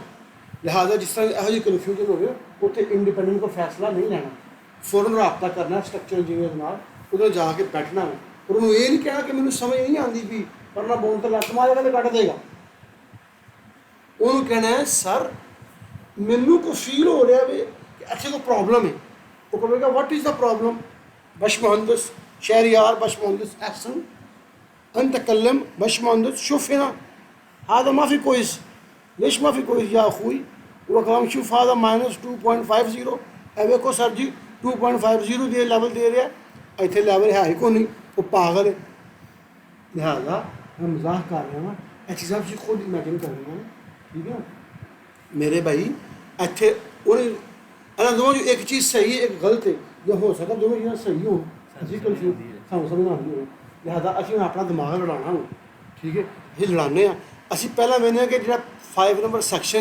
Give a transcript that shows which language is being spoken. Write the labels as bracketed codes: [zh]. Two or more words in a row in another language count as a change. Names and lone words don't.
[pa] ਲਿਹਾਜ਼ਾ ਜਿਸ ਤਰ੍ਹਾਂ ਇਹੋ ਜਿਹੀ ਕਨਫਿਊਜ਼ਨ ਹੋਵੇ, ਉੱਥੇ ਇੰਡੀਪੈਂਡੈਂਟ ਕੋਈ ਫੈਸਲਾ ਨਹੀਂ ਲੈਣਾ, ਫੌਰਨ ਰਾਬਤਾ ਕਰਨਾ [en] structure engineer [pa] ਨਾਲ, ਉਹਦੇ ਜਾ ਕੇ ਬੈਠਣਾ ਵੇ। ਪਰ ਉਹਨੂੰ ਇਹ ਨਹੀਂ ਕਹਿਣਾ ਕਿ ਮੈਨੂੰ ਸਮਝ ਨਹੀਂ ਆਉਂਦੀ ਵੀ, ਪਰਨਾ ਬੋਲ ਤੇ ਲੱਤ ਮਾਰੇਗਾ ਤੇ ਕੱਢ ਦੇਗਾ। ਉਹਨੂੰ ਕਹਿਣਾ ਹੈ ਸਰ ਮੈਨੂੰ ਕੋਈ ਫੀਲ ਹੋ ਰਿਹਾ ਵੇ ਕਿ ਇੱਥੇ ਕੋਈ ਪ੍ਰੋਬਲਮ ਹੈ। ਉਹ ਕਹੇਗਾ [en] what is the problem? [ar] ਬਸ਼ਮਹੰਦਸ شهريار باشمهندس احسن انت تكلم باشمهندس شوف هنا هذا ما في كويس. ليش ما في كويس يا اخوي؟ هو كلام شوف هذا -2.50 [hi] देखो सर जी 2.50 दे लेवल दे रहा है, इतने लेवल है ही को नहीं, वो पागल है। लिहाजा मैं मजाक कर रहा हाँ [pa] ਇਹ ਚੀਜ਼ਾਂ ਤੁਸੀਂ ਖੁਦ ਇਮੈਜਿਨ ਕਰਨੀਆਂ ਨੇ ਠੀਕ ਹੈ ਮੇਰੇ ਭਾਈ ਇੱਥੇ ਉਹਨੇ ਇਹਨਾਂ ਦੋਵਾਂ 'ਚੋਂ ਇੱਕ ਚੀਜ਼ ਸਹੀ ਹੈ ਇੱਕ ਗਲਤ ਹੈ ਜਾਂ ਹੋ ਸਕਦਾ ਦੋਵੇਂ ਚੀਜ਼ਾਂ ਸਹੀ ਹੋਣ ਅਸੀਂ ਕਨਫਿਊਜ਼ ਸਾਨੂੰ ਸਮਝ ਆਉਂਦੀ ਹੋਵੇ ਲਿਹਾਜ਼ਾ ਅਸੀਂ ਹੁਣ ਆਪਣਾ ਦਿਮਾਗ ਲੜਾਉਣਾ ਹੁਣ ਠੀਕ ਹੈ ਇਹ ਲੜਾਉਂਦੇ ਹਾਂ ਅਸੀਂ ਪਹਿਲਾਂ ਵੇਖਦੇ ਹਾਂ ਕਿ ਜਿਹੜਾ 5 ਨੰਬਰ ਸੈਕਸ਼ਨ